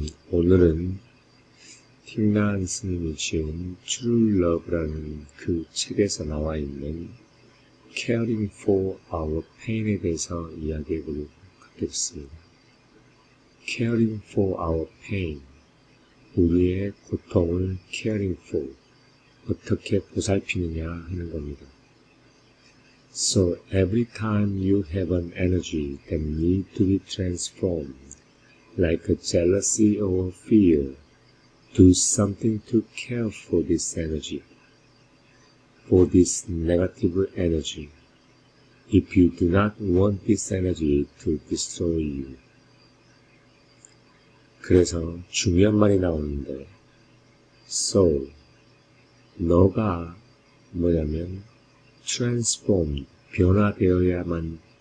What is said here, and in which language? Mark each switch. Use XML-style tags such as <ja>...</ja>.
<ko>오늘은 틱란 스님이 지은 True Love라는 그 책에서 나와 있는 Caring for Our Pain에 대해서 이야기해 보려고 하겠습니다. Caring for Our Pain, 우리의 고통을 caring for, 어떻게 보살피느냐 하는 겁니다.</ko> <en>So every time you have an energy that needs to be transformed, like a jealousy or fear, do something to care for this energy, for this negative energy, if you do not want this energy to destroy you.</en> <ko>그래서 중요한 말이 나오는데, so, 너가 뭐냐면 transformed, 변화되어야만</ko>